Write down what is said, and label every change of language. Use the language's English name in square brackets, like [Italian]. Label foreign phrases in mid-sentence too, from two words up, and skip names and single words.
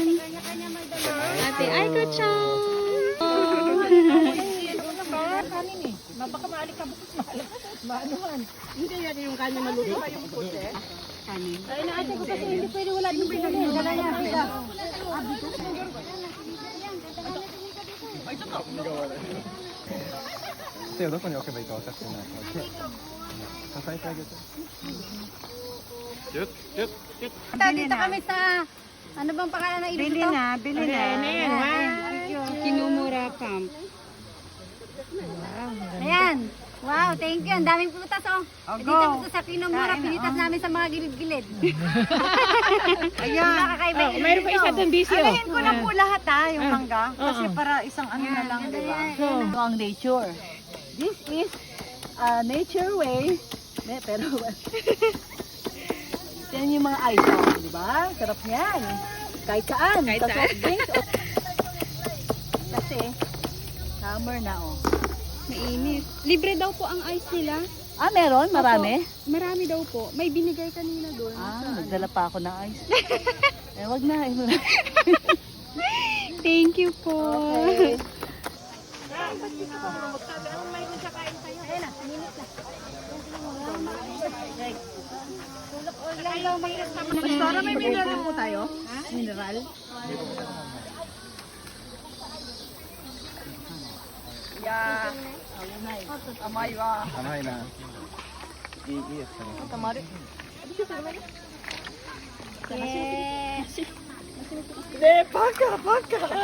[Filipino] Ate Aiko-chan. Baka maalikabok. Maanuhan. Hindi yan yung kanya maluto. Yung puti. Ay, naate ko kasi hindi pwede wala dito. Dala niya. [Japanese] 手をどこに置けばいいか分かってないから手支えてあげてギュッギュッギュッ [Filipino] Dito kami sa, ano bang pangalan na Bili na, bili na. Kinumura Camp. Ayan. [English] Wow, thank you. [Filipino] Ang daming prutas, oh. Dito po sa Kinumura, pinitas namin sa mga gilid-gilid. Ayan. Nakakaiba. Mayroon pa isa doon, busy. Alayin ko na po lahat ha, yung mangga. Kasi para isang ano na lang, di ba? Ito ang nature. [English] This is a nature way. [Filipino] Pero, yan yung mga ice cream, di ba? Sarap niyan. Kahit saan. Kahit Sa saan. [English] soft drinks. [Filipino] Kasi, summer na oh. Mainit. Libre daw po ang ice nila. Ah, meron? Marami? Opo, marami daw po. May binigay kanina doon. Ah, nagdala pa ako ng ice. Wag na. [English] Thank you [Filipino] po. Okay. Pastora, may mineral po tayo? Mineral? Yeah. [Japanese] 甘いわ. 甘いな。いいですかね。たまる。ねバカバカ。